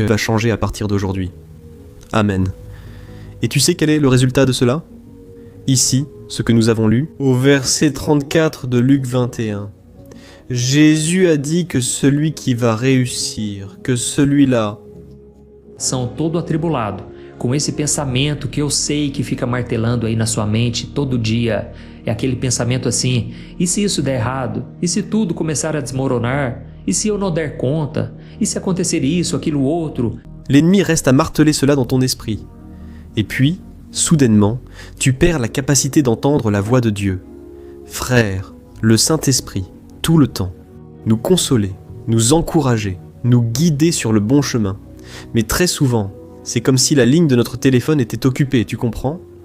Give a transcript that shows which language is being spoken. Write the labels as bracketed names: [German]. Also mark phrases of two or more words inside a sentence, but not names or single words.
[French] Va changer à partir d'aujourd'hui. Amen. Et tu sais quel est le résultat de cela? Ici, ce que nous avons lu, au verset 34 de Luc 21. Jésus a dit que celui qui va réussir, que celui-là... [Portuguese] São todo atribulado, com esse pensamento que eu sei que fica martelando aí na sua mente todo dia. É aquele pensamento assim, e se isso der errado? E se tudo começar a desmoronar? E se eu não der conta? E se acontecer isso, aquilo, outro? [French] L'ennemi reste à marteler cela dans ton esprit. Et puis, soudainement, tu perds la capacité d'entendre la voix de Dieu. Frère, le Saint-Esprit, tout le temps, nous consoler, nous encourager, nous guider sur le bon chemin. Mais très souvent, c'est comme si la ligne de notre téléphone était occupée, tu comprends?